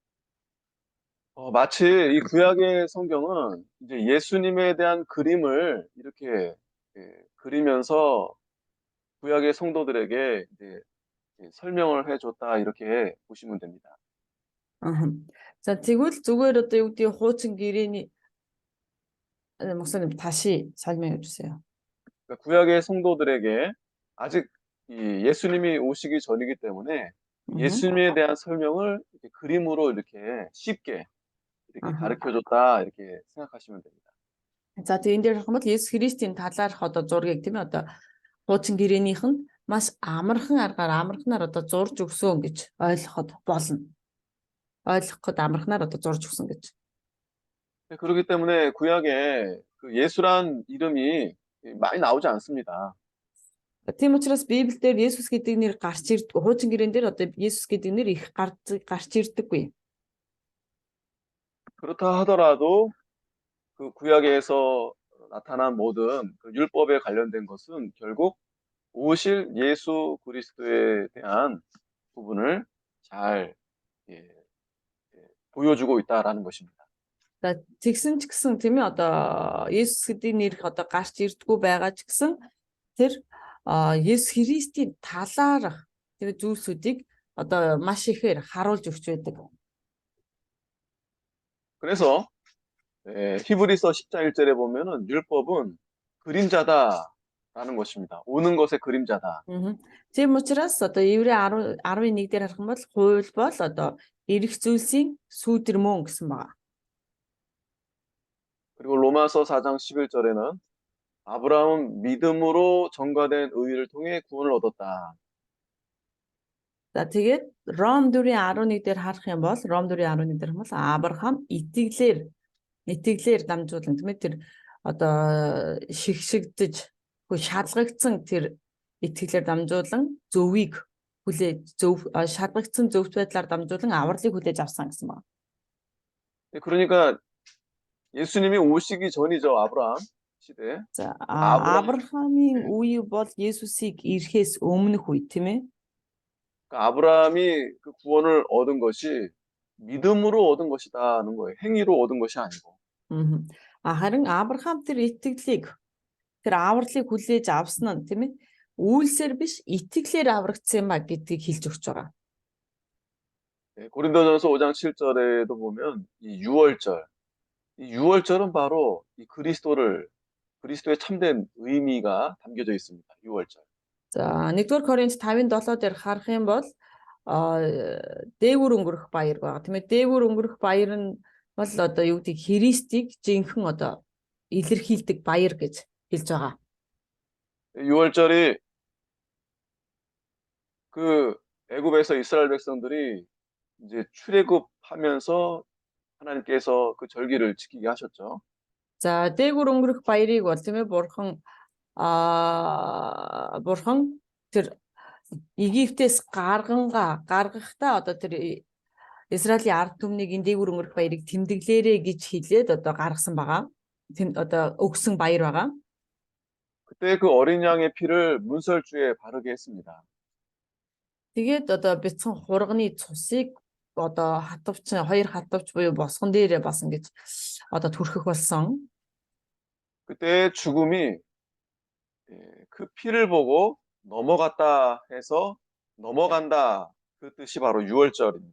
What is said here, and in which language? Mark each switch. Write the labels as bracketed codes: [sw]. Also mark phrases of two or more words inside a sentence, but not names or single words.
[ko] 마치 이 구약의 성경은 이제 예수님에 대한 그림을 이렇게 그리면서 구약의 성도들에게 이제 설명을 해줬다 이렇게 보시면 됩니다. [mn] За тэгвэл зүгээр одоо юу гэдэг хуучин гэрээний [ko] 목사님 다시 설명해 주세요. 그러니까 구약의 성도들에게 아직 이 예수님이 오시기 전이기 때문에 예수님에 대한 설명을 이렇게 그림으로 이렇게 쉽게 이렇게 가르쳐줬다 이렇게 생각하시면 됩니다. [mn] За тэгээд энэ дээр харах юм бол Есүс Христийн талаарх одоо зургийг тийм ээ одоо хуучин гэрээнийх нь маш амарханаар одоо зурж өгсөн гэж ойлгоход болно. ойлгоход амарханаар одоо зурж өгсөн гэж. [ko] 그렇기 때문에 구약에 그 예수란 이름이 많이 나오지 않습니다. [mn] Тийм учраас Библиэлд Есүс гэдэг нэр гарч ирдэг. Хуучин гэрээн дээр одоо Есүс гэдэг нэр их гарч ирдэггүй. [ko] 그렇다 하더라도 그 구약에서 나타난 모든 그 율법에 관련된 것은 결국 오실 예수 그리스도에 대한 부분을 잘 보여주고 있다라는 것입니다. [mn] За тэгсэн ч гэсэн тийм ээ одоо Есүс гэдэг нэр одоо гарч ирдэггүй байгаа ч гэсэн тэр Есүс Христийн талаарх тэр зүйлсүүдийг одоо маш ихээр харуулж өгч байдаг. [ko] 그래서 히브리서 10장 1절에 보면은 율법은 그림자다라는 것입니다. 오는 것의 그림자다. [mn] Тийм учраас одоо Еврей 11 дээр харах юм бол хууль бол одоо ирэх зүйлсийн сүүдэр мөн гэсэн байна. [ko] 그리고 로마서 4장 11절에는 아브라함은 믿음으로 전가된 의를 통해 구원을 얻었다. [mn] За тэгээд Ром 4:11 дээр харах юм бол Ром 4:11 дээр бол Авраам итгэлээр дамжуулан тийм ээ тэр одоо шигшигдэж шалгагдсан тэр итгэлээр дамжуулан зөвийг хүлээж шалгагдсан зөвхт байдлаар дамжуулан авралыг хүлээж авсан гэсэн байна. [ko] 네, 그러니까 예수님이 오시기 전이죠, 아브라함 시대. [mn] За [ko] 아브라함, [mn] Авраамийн [ko] 네. [mn] үе бол Есүсийг ирэхээс өмнөх үе тийм ээ. [ko] 그러니까 아브라함이 그 구원을 얻은 것이 믿음으로 얻은 것이다는 거예요. 행위로 얻은 것이 아니고. Мгм. [mn] Харин Авраам тэр итгэлийг тэр авралыг хүлээж авсан нь тийм ээ. Үйлсээр биш итгэлээр аврагдсан юм а гэдгийг хэлж өгч байгаа. [ko] 네, 고린도전서 5장 7절에도 보면 이 유월절, 이 유월절은 바로 이 그리스도의 참된 의미가 담겨져 있습니다. 유월절. [mn] За 1-р Коринт 5:7 дээр харах юм бол дээгүүр өнгөрөх баяр байгаа. Тийм ээ. Дээгүүр өнгөрөх баяр нь бол одоо юу гэдэг Христийг жинхэнэ одоо илэрхийлдэг баяр гэж хэлж байгаа. [ko] 유월절이 그 애굽에서 이스라엘 백성들이 이제 출애굽하면서 하나님께서 그 절기를 지키게 하셨죠. [mn] За дээгүүр өнгөрөх баярыг бол тийм ээ бурхан тэр Египтээс гаргахдаа одоо тэр Израилийн ард түмнийг энэ дээгүүр өнгөрөх баярыг тэмдэглээрэй гэж хэлээд одоо гаргасан байгаа. Одоо өгсөн баяр байгаа. [ko] 그때 그 어린 양의 피를 문설주에 바르게 했습니다. [mn] Тэгээд одоо бяцхан хурганы цусыг одоо хоёр хатвч буюу босгон дээрээ бас ингэж одоо түрхэх болсон. [ko] 그때 죽음이 그 피를 보고 넘어갔다 해서 넘어간다 그 뜻이 바로 유월절입니다.